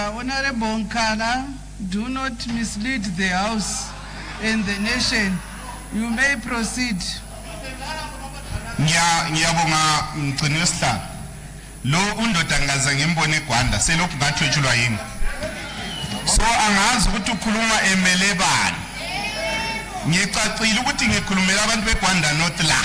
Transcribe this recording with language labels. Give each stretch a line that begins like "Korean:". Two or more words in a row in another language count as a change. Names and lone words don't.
English: Honorable Nkala, do not mislead the House and the nation. You may proceed.
North Ndebele: Ngiyabonga mgcini wesihlalo. Lo undoda ngaze ngimbone eGwanda selokhu ngathwetshulwa yini. So angazi ukuthi ukhuluma emele bani. Ngicacile ukuthi ngikhulumela abantu beGwanda North la.